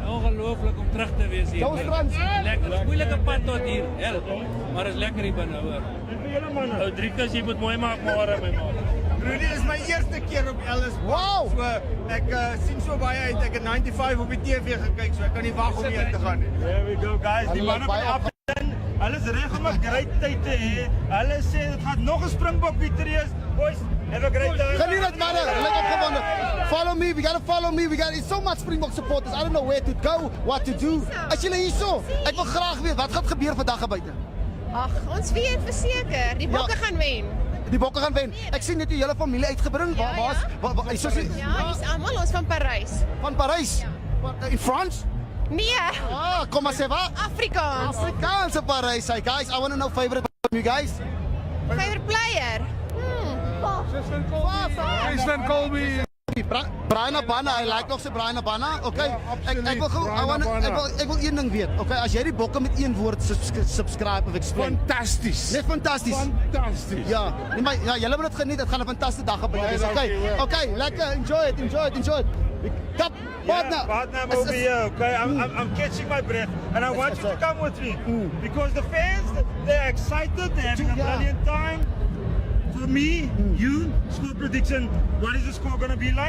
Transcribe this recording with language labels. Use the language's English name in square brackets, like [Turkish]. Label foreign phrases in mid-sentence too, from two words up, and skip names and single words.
[Afrikaans] Ongelooflik om terug te wees hier. Lekker, moeilike pad tot hier, maar is lekker hier binne hoor. En vir julle manne? Ou Driekus, jy moet mooi maak môre my man. Rudy, is my eerste keer op Ellis Park. Wow! So ek sien so baie uit. Ek het 95 op die TV gekyk, so ek kan nie wag om hier te gaan nie. [English] There we go guys, [Afrikaans] die manne van Afton, hulle is reg om 'n great tyd te hê. Hulle sê dit gaan nog 'n Springbok victory is. [English] Boys, have a great day. [Afrikaans] Geniet dit manne, hulle het opgewonde. [English] Follow me, we gotta follow me. We got so much Springbok supporters. I don't know where to go, what to do. [Afrikaans] As julle hier so, ek wil graag weet wat gaan gebeur vandag buite. Ag, ons weet verseker, die bokke gaan wen. Die bokke gaan wen. Ek sien net die hele familie uitgebring. Waar is Ja, dis almal ons van Parys. Van Parys? In France? Nee. Ah, kom maar sê wat? Afrikaans. Afrikaanse Parys. [English] Hey guys, I want to know favorite from you guys. Favorite player? Jason Colby. Brian Abana, I like [Afrikaans] nog se [English] Brian Abana. Okay. [Afrikaans] Ek wil gou ek wil een ding weet. Okay, as jy die bokke met een woord subscribe of explain. Fantasties. Net fantasties. Fantasties. Ja, nee maar ja, julle moet dit geniet. Dit gaan 'n fantastiese dag wees. Okay, lekker. [English] Enjoy it. Top partner. I'm over here, okay? I'm catching my breath. And I want you to come with me. Because the fans, they're excited. They're having a brilliant time. For me, you, score prediction, what is the score going to be like?